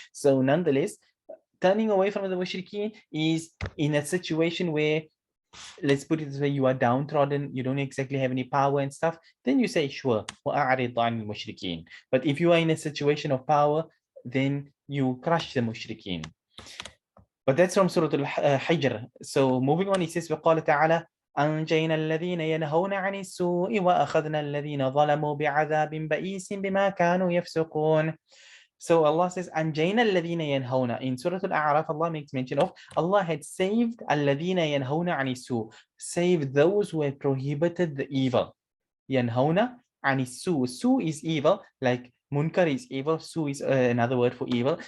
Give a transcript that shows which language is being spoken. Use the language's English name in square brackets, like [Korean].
[English] So nonetheless, turning away from the mushrikeen is in a situation where, let's put it this way, you are downtrodden, you don't exactly have any power and stuff, then you say, sure, [Arabic] وَأَعْرِضْ عَنِ الْمُشْرِكِينَ. [English] But if you are in a situation of power, then you crush the mushrikeen. But that's from Surah Al-Hijr. So moving on, he says, [Arabic] وَقَالَ تَعَالَى أنجينا الذين ينهون عن السوء وأخذنا الذين ظلموا بعذاب بئيس بما كانوا يفسقون. [English] So Allah says, [Arabic] أنجينا الذين ينهون. [English] In Surah Al-A'raf, Allah makes mention of Allah had saved [Arabic] الذين ينهون عن السوء, [English] saved those who had prohibited the evil. [Arabic] ينهون عن السوء. [English] Su is evil, like Munkar is evil, Su is another word for evil.